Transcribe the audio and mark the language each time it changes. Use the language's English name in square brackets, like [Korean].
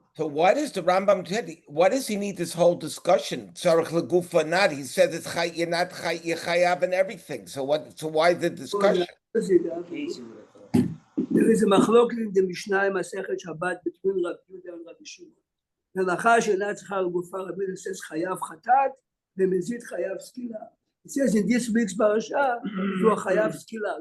[English] So why does the Rambam tell? Why does he need this whole discussion? Tzarich legufa not. He says it's chay, you're not chay, you're chayav and everything. So what? So why the discussion? Easy with it. There is a machloket in the Mishnah in Masechet Shabbat between Rabbi Yehuda and Rabbi Shimon. [Hebrew] מלאכה שאינה צריכה לגופה, רבי יהודה says חייב חטאת ומזיד חייב סקילה. [English] It says in this week's parasha, you are חייב סקילה.